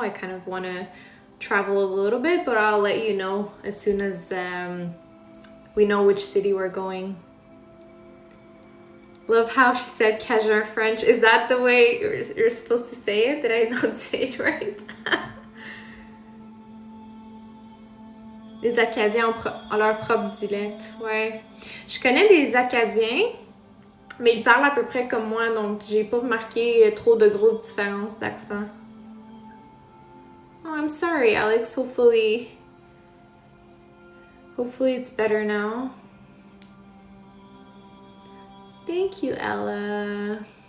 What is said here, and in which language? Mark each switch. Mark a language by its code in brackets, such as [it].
[en] I kind of want to travel a little bit, but I'll let you know as soon as we know which city we're going. Love how she said Cajun French. Is that the way you're supposed to say it? Did I not say it right? [fr] Les Acadiens ont leur propre dialecte. Ouais. Je connais des Acadiens, mais ils parlent à peu près comme moi, donc j'ai pas remarqué trop de grosses différences d'accent. [en] Oh, I'm sorry, Alex. Hopefully it's better now. Thank you, Ella.